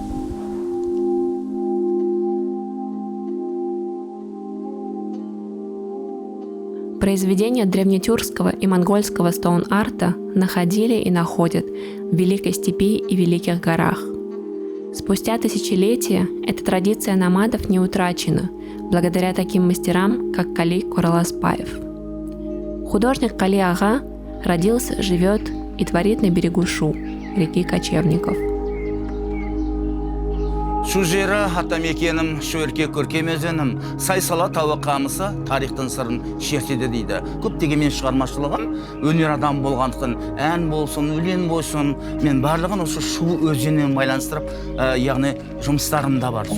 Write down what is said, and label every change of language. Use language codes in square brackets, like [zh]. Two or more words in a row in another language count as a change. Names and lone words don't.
[ru] Произведения древнетюркского и монгольского стоун-арта находили и находят в Великой степи и Великих горах. Спустя тысячелетия эта традиция намадов не утрачена, благодаря таким мастерам, как Кали Кураласпаев. Художник Кали Ага родился, живет и творит на берегу Шу, реки кочевников. [kk] Шу жері атамекенім, шу ерке көркем өзенім, сай-сала тауы қамысы тарихтың сырын шертеді дейді. Көптеген мен шығармашылығым өнер адам болғандықтан ән болсын, өлең болсын, мен барлығын осы шу өзенмен байланыстырып, яғни жұмыстарым да бар.